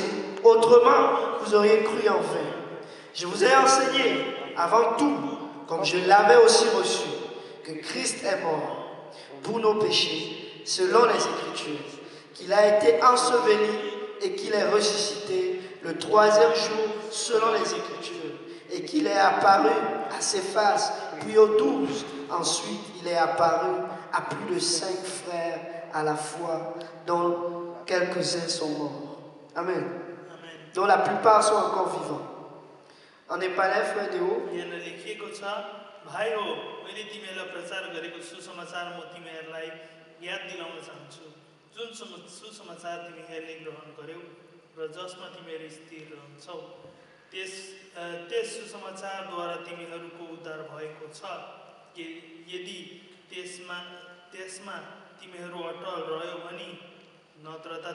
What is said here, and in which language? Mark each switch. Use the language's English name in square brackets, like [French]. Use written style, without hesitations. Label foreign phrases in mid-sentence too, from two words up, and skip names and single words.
[French] Autrement, vous auriez cru en vain. Je vous ai enseigné, avant tout, comme je l'avais aussi reçu, que Christ est mort pour nos péchés, selon les Écritures, qu'il a été enseveli et qu'il est ressuscité le troisième jour, selon les Écritures, et qu'il est apparu à ses faces, puis aux 12. Ensuite, il est apparu à plus de 5 frères à la fois, dont quelques-uns sont morts. Amen. [Nepali] आमेन [French] Dont la plupart sont encore vivants. En népalais, frère Déo, [Nepali] यहाँ लेखिएको छ भाइ हो मैले तिमीहरूलाई प्रचार गरेको सुसमाचार म तिमीहरूलाई याद दिलाउन चाहन्छु जुन सुसमाचार तिमीहरूले ग्रहण गर्यौ र जसमा तिमीहरू स्थिर रहन्छौ त्यस सुसमाचारद्वारा तिमीहरूको उद्धार भएको छ यदि त्यसमा तिमीहरू अटल रह्यौ भने नत्र त